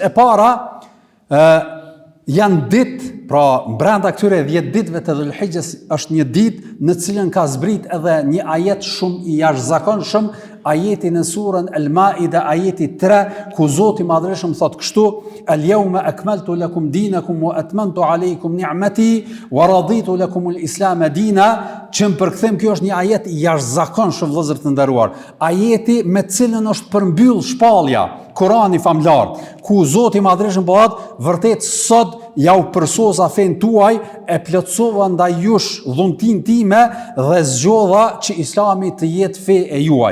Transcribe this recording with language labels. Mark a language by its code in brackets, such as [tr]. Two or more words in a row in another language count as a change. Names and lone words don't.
[sq] E para, janë ditë, pra brenda këtyre 10 ditëve të Dhul-Hijjes është një ditë në cilën ka zbrit edhe një ajet shumë i jashtëzakonshëm, ajeti në surën Al-Maida, ajeti 3, ku Zoti i Madhërisht thot kështu: [ar] "اليوم أكملت لكم دينكم وأتممت عليكم نعمتي ورضيت لكم الإسلام دينا." [sq] Që në përkthim kjo është një ajet i jashtëzakonshëm, vëllezër të nderuar. Ajeti me cilën është përmbyll shpallja, Kurani famlar, ku Zoti i Madhërisht bëhet vërtet sot ja u përsosa fen tuaj, e plotësova ndaj jush dhuntin time dhe zgjodha që Islami të jetë fe e juaj.